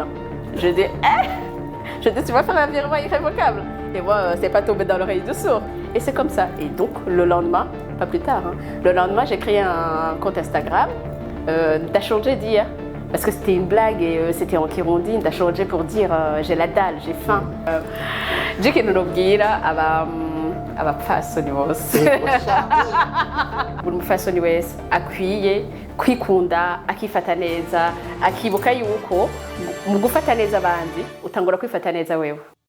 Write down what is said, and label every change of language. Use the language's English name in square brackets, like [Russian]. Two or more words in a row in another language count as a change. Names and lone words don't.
[French] Je dis, tu vas faire un virement irrévocable. Et moi, c'est pas tombé dans l'oreille de sourd. Et c'est comme ça. Et donc, le lendemain, pas plus tard, le lendemain, j'ai créé un compte Instagram d'Achangé d'hier. Parce que c'était une blague et c'était en Kirundi, d'Achangé pour dire j'ai la dalle, j'ai faim. [Rundi] Jiki nunobwira abapfasoni bose. Buri mupfasoni wese akwiye kwikunda, akifata neza, akibuka yuko mu gufata neza abandi utangura kwifata neza wewe.